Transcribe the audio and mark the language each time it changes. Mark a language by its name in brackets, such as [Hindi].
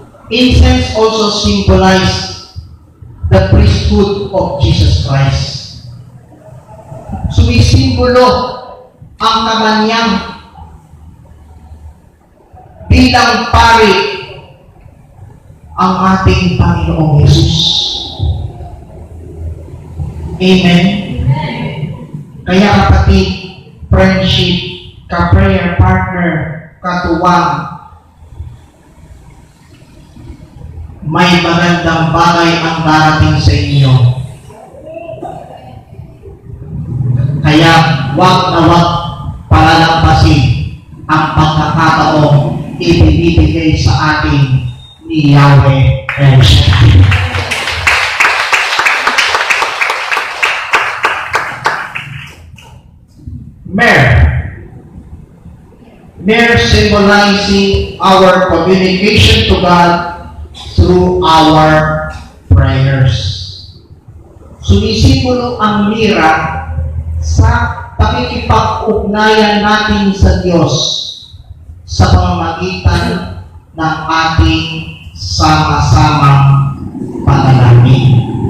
[English] Incense also symbolizes the priesthood of Jesus Christ. [Filipino] Sumisimbolo ang kamanyang bilang pari ang ating Panginoong Yesus. Amen? Kaya kapatid, friendship, ka-prayer partner, katuwang, may magandang bagay ang darating sa inyo. Kaya wag na wag palalampasin ang pagkakataong ibinibigay sa ating ni Yahweh El Shaddai. [English] Myrrh symbolizing our communication to God through our prayers. [Filipino] Sumisimbolo ang mira sa pakikipag-ugnayan natin sa Diyos sa pamamagitan ng ating sama-samang panalangin.